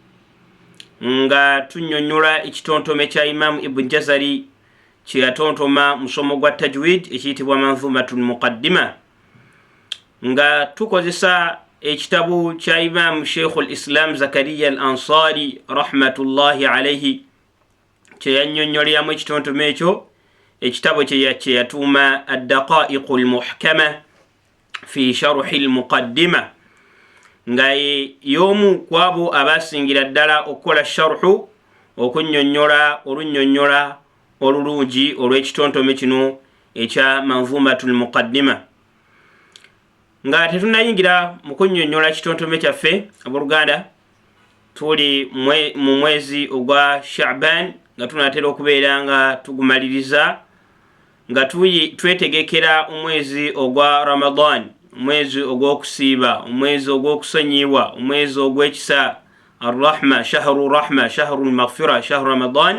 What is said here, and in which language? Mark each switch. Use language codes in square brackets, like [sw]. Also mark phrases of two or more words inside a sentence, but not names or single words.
[lg] nga tunnyonnyola ekitontome kya Imam Ibn Jazari kye yatontoma musomo gwa tajwid ekiyitibwa manzumatul muqaddima, nga tukozesa ekitabu kya Imam Sheikhul Islam Zakariya al-Ansari [ar] رحمة الله عليه [lg] kye yannyonnyoleramu ekitontome ekyo. Ekitabo kye yatuuma ad-daqa'iqu al-muhkama fi sharhi al-muqaddima, nga y'omu kwabo abasingira ddala okukola sharhu okunnyonnyola olunnyonnyola olulungi olw'ekitontome kino ekya manzumatul muqaddima. Nga tetunnayingira mu kunnyonnyola ekitontome kyaffe, abooluganda, tuli mu mwezi ogwa Sha'ban nga tunaatera okubeera nga tugumaliriza nga twetegekera omwezi ogwa Ramadan, omwezi ogw'okusiiba, omwezi ogw'okusonyiibwa, omwezi ogw'ekisa, [ar] الرحمة، شهر رحمة، شهر المغفرة، شهر رمضان.